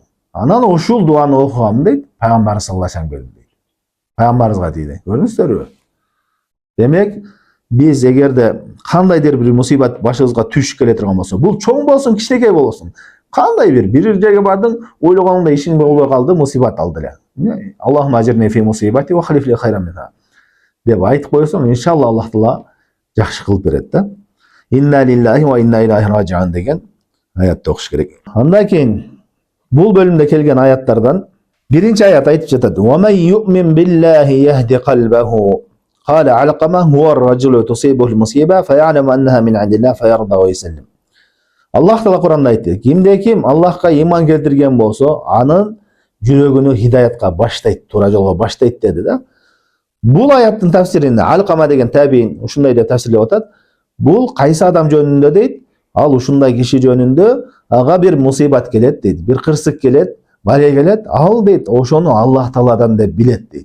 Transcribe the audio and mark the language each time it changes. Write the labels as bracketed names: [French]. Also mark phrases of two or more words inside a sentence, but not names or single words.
[Kyrgyz] Анан ушул дуаны окугам дейт, пайгамбар [Arabic] صلى الله عليه وسلم [Kyrgyz] келди дейт. Пайгамбарыбызга тийди. Көрдүңүздөрбү? Демек, биз эгерде кандайдыр бир мусибат башыбызга түшүп келе турган болсо, бул чоң болсун, кичинекей болсун, кандай бир жерге бардың, ойлогоңдой ишиң болбой калды, мусибат алды эле. [Arabic] اللهم أجرني في مصيبتي واخلف لي خيرا منها [Kyrgyz] деп айтып койсоң, иншалла Аллах Таала жакшы кылып берет да. [Arabic] إنا لله وإنا إليه راجعون [Kyrgyz] деген аятты окуш керек. Андан кийин бул бөлүмдө келген аяттардан биринчи аят айтып жатат: [Arabic] "ومن يؤمن بالله يهد قلبه." قال علقمة هو الرجل تصيبه المصيبة فيعلم أنها من عند الله فيرضى ويسلم. [Kyrgyz] Аллах Таала Кур'анда айтты: Кимде ким Аллахка иман келтирген болсо, анын жүрөгүнү хидаятка баштайт, туура жолго баштайт деди да. Бул аяттын тафсиринде Алкама деген табиин ушундай деп тафсирлеп атат. Бул кайсы адам жөнүндө дейт? Ал ушундай киши жөнүндө, ага бир мусибат келет дейт, бир кырсык келет, бале келет, ал дейт, ошону Аллах Тааладан деп билет дейт.